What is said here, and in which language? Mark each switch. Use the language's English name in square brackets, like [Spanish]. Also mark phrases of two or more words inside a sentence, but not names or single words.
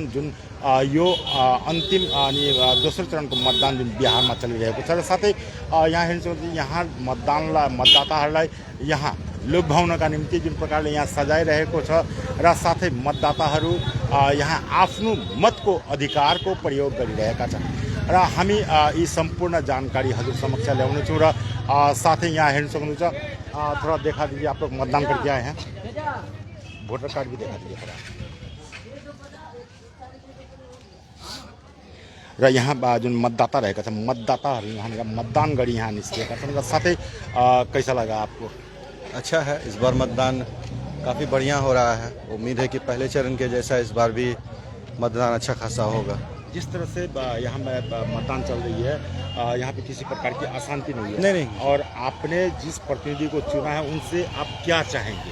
[Nepali] जुन यो अन्तिम अनि दोस्रो चरणको मतदान जुन बिहारमा चलिरहेको छ र साथै यहाँ हेर्नुहुन्छ यहाँ मतदाताहरूलाई यहाँ लोभ्याउनका निम्ति जुन प्रकारले यहाँ सजाइरहेको छ र साथै मतदाताहरू यहाँ आफ्नो मतको अधिकारको प्रयोग गरिरहेका छन् र हामी यी सम्पूर्ण जानकारी हजुर समक्ष ल्याउनेछौँ। र साथै यहाँ हेर्न सक्नुहुन्छ, [Hindi] थोड़ा देखा दीजिए, आप लोग मतदान करके आए हैं, वोटर कार्ड भी देखा दीजिए थोड़ा। [Nepali] र यहाँ जुन मतदाता रहेका छन् मतदाताहरू यहाँनिर मतदान गरी यहाँ निस्किएका छन् र साथै [Hindi] कैसा लगा आपको? अच्छा है, इस बार मतदान काफ़ी बढ़िया हो रहा है। उम्मीद है कि पहले चरण के जैसा इस बार भी मतदान अच्छा खासा होगा। जिस तरह से यहाँ मतदान चल रही है यहाँ पे किसी प्रकार की अशांति नहीं है? नहीं। और आपने जिस प्रतिनिधि को चुना है उनसे आप क्या चाहेंगे?